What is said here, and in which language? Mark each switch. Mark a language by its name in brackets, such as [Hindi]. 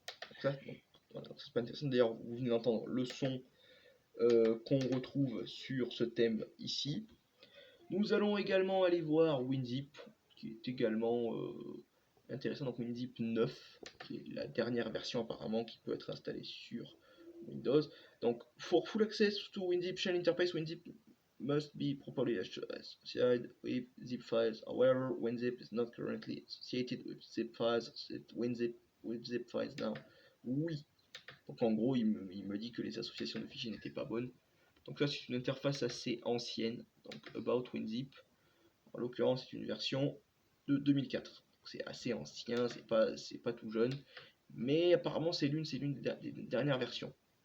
[French] Donc ça, voilà, c'est pas intéressant. D'ailleurs, vous venez d'entendre le son qu'on retrouve sur ce thème ici. Nous allons également aller voir WinZip, qui est également intéressant. Donc WinZip 9, qui est la dernière version apparemment qui peut être installée sur Windows. [English] Donc, for full access to WinZip shell interface, WinZip must be properly associated with zip files. However, WinZip is not currently associated with zip files. Set WinZip with zip files now. [French] Oui. Donc en gros, il me dit que les associations de fichiers n'étaient pas bonnes. Donc là, c'est une interface assez ancienne. Donc About WinZip. En l'occurrence, c'est une version de 2004. C'est assez ancien, c'est pas tout jeune. Mais apparemment, c'est l'une des dernières versions.